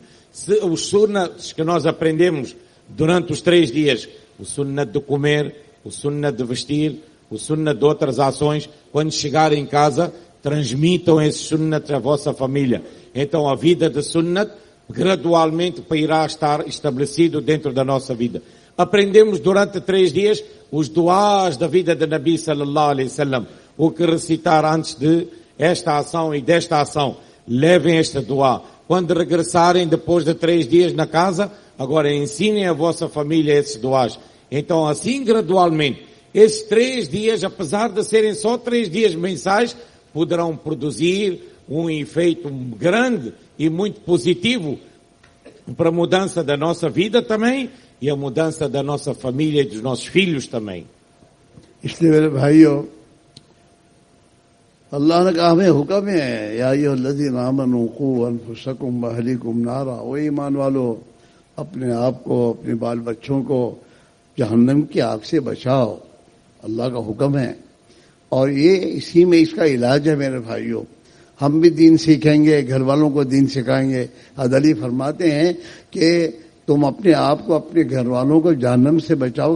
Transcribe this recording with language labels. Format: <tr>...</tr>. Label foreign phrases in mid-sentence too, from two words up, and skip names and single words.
<pt>Se os sunnats que nós aprendemos durante os 3 dias, o sunnat de comer, o sunnat de vestir, o sunnat de outras ações, quando chegarem em casa, transmitam esses sunnats à vossa família. Então a vida de sunnat gradualmente irá estar estabelecido dentro da nossa vida. Aprendemos durante 3 dias os duás da vida de</pt> <ar>نبي صلى الله عليه وسلم.</ar> <pt>O que recitar antes de esta ação e desta ação. Levem este duá. Quando regressarem depois de 3 dias na casa, agora ensinem a vossa família esses duás. Então assim gradualmente, esses 3 dias, apesar de serem só 3 dias mensais, poderão produzir um efeito grande e muito positivo para a mudança da nossa vida também e a mudança da nossa família e dos nossos filhos também.</pt> <hi>इसलिए मेरे भाइयों, अल्लाह ने कहा हमें हुक्म है</hi> <ar>يا أيها الذين آمنوا قوا أنفسكم وأهليكم نارا,</ar> <hi>ओ ईमान वालो अपने आप को अपने बाल बच्चों को जहन्नम की आग से बचाओ। अल्लाह का हुक्म है और ये इसी में इसका इलाज है मेरे भाइयों। हम भी दीन सीखेंगे, घर वालों को दीन सिखाएंगे। हज़रत अली फरमाते हैं कि तुम अपने आप को अपने घर वालों को जहन्नम से बचाओगे।</hi>